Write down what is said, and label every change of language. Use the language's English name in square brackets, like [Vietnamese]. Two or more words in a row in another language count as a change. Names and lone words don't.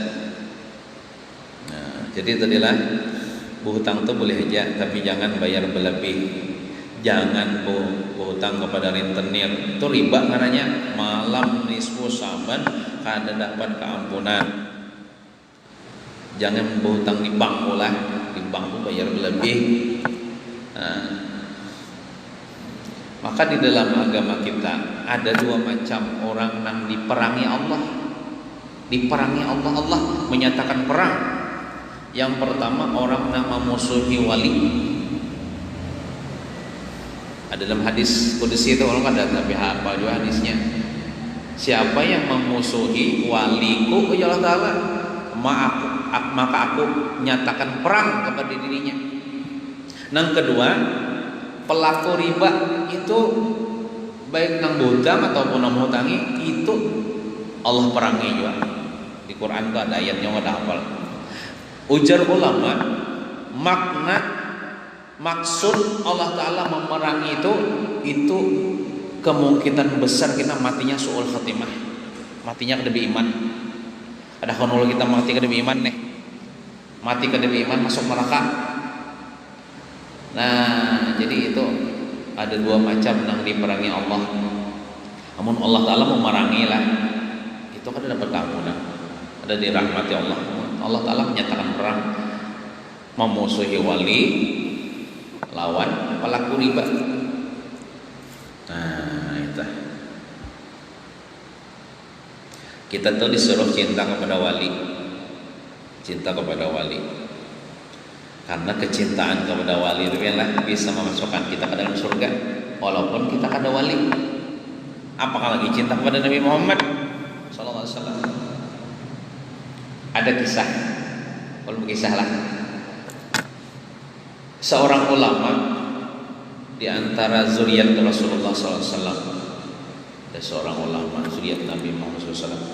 [Indonesian] Nah, jadi tadilah berhutang tuh boleh aja, tapi jangan bayar berlebih. [Banjar] Jangan berhutang kepada rentenir, itu riba karena malam nisfu saban kada dapat keampunan. [Indonesian] Jangan berhutang di bank pula, di bank tuh bayar berlebih. Nah, maka di dalam agama kita ada dua macam orang yang diperangi Allah. Diperangi Allah, Allah menyatakan perang. Yang pertama orang yang memusuhi wali. Ada dalam hadis kudusi itu orang ada tapi apa juga hadisnya. Siapa yang memusuhi waliku ya Allah Ta'ala, maka aku nyatakan perang kepada dirinya. [Banjar] Yang kedua, pelaku riba itu baik nang hutang ataupun nang hutangi itu Allah perangi juga. Di Quran itu ada ayatnya ada hafal. Ujar ulama, makna maksud Allah Ta'ala memerangi itu kemungkinan besar kita matinya [Arabic] سوء الخاتمة, [Banjar] matinya kada beriman. Ada kalau kita mati kada beriman nih, mati kada beriman masuk neraka. [Indonesian] Nah jadi itu ada dua macam yang diperangi Allah. [Banjar] Namun Allah Ta'ala memerangi lah, itu kada dapat keampunan, ada dirahmati Allah. Allah Ta'ala menyatakan perang, memusuhi wali lawan pelaku riba. Nah itu kita tuh disuruh cinta kepada wali, cinta kepada wali, karena kecintaan kepada wali itu lah bisa memasukkan kita ke dalam surga walaupun kita kada wali. [Indonesian] Apalagi cinta kepada Nabi Muhammad [Arabic] صلى الله عليه وسلم. [Indonesian] Ada kisah, kalau kisah lah, seorang ulama di antara zuriat Rasulullah SAW. Ada seorang ulama zuriat Nabi Muhammad SAW.